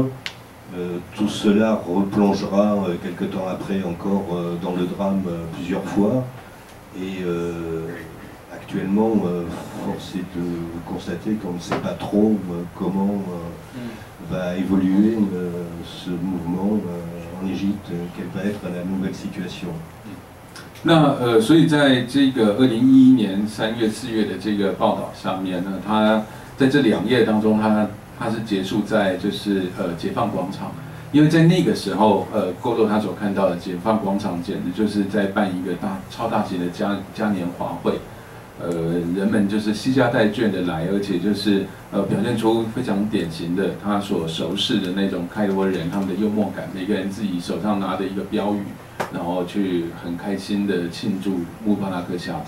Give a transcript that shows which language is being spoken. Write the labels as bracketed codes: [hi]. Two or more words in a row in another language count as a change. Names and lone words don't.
[fr] Tout cela replongera quelque temps après encore dans le drame plusieurs fois. Et actuellement, force est de constater qu'on ne sait pas trop comment va évoluer ce mouvement en Égypte, quelle va être la nouvelle situation. [zh] 那所以在这个2011年3月4月的这个报道上面呢，他在这2页当中，它是结束在就是解放广场，因为在那个时候Golo他所看到的解放广场简直就是在办一个超大型的嘉年华会，人们就是携家带眷的来，而且就是表现出非常典型的他所熟识的那种开罗人他们的幽默感，每个人自己手上拿着一个标语，然后去很开心的庆祝穆巴拉克下台。